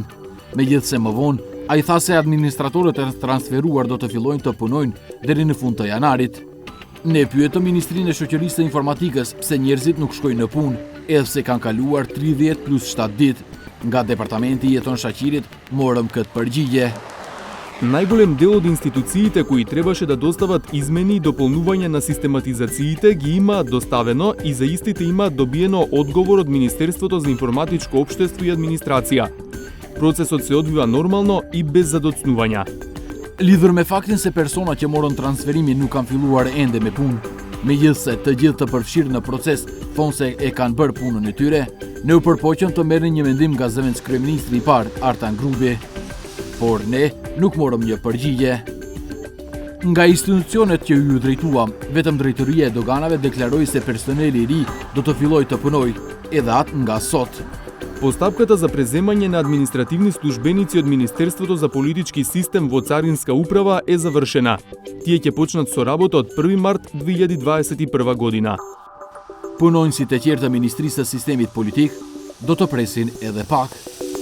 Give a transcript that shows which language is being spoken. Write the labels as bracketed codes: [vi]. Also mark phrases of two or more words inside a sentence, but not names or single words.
[sq] Megjithse më vonë, ai tha se administratorët e transferuar do të fillojnë të punojnë deri në fund të janarit. Ne pyetëm Ministrinë e Shoqërisë së Informatikës pse njerëzit nuk shkojnë në punë, edhe pse kanë kaluar 30 plus 7 ditë. Nga Departamenti i Jeton Shaqirit morëm këtë përgjigje. [mk] Најголем дел од институциите кои требаше да достават измени и дополнување на систематизациите ги имаат доставено и за истите имаат добиено одговор од Министерството за информатичко општество и администрација. Процесот се одвива нормално и без задоцнувања. [sq] Lidhur me faktin se persona që morën transferimin nuk kanë filluar ende me punë, megjithse të gjithë të përfshirë në proces thonë se e kanë bërë punën e tyre, ne u përpoqëm të merrnin një mendim nga zëvendës kryeministri i parë Artan Grubi. Por ne nuk morëm një përgjigje. Nga institucionet që ju drejtuam, vetëm Drejtoria e Doganave deklaroi se personeli i ri do të fillojë të punojë, edhe atë nga sot. [mk] Постапката за преземање на административни службеници од Министерството за политички систем во Царинска управа е завршена. Тие ќе почнат со работа од 1 март 2021 година. [sq] Punonjësit e tjerë të Ministrisë së Sistemit Politik do të presin edhe pak.